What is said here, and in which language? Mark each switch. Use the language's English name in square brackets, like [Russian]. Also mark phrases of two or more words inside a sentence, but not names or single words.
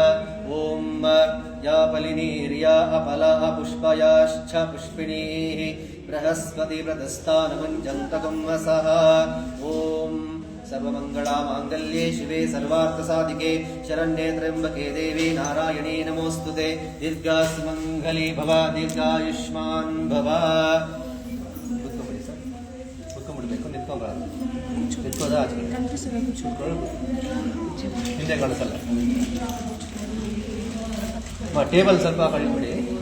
[Sanskrit] ॐ या पलिनीर्या अपला पुष्पयाश्च पुष्पिणीः बृहस्पति प्रदस्तानमञ्जन्तकुम्भसः। ॐ सर्वमङ्गलामाङ्गल्ये शिवे सर्वार्थसाधिके शरण्ये त्र्यम्बके देवी नारायणी नमोऽस्तुते। दीर्घासुमङ्गली भव दीर्घायुष्मान् भव। [Kannada] ಕೂತ್ಕೊಂಡ್ಬಿಡ್ಬೇಕು, ನಿಂತ್ಕೊಂಬಾರ್ದು. ನಿಂತ್ಕೋದ ಆಚೆ ಹಿಂದೆ ಕಾಣಿಸಲ್ಲ. ಟೇಬಲ್ ಸ್ವಲ್ಪ ಕಳಿಬಿಡಿ.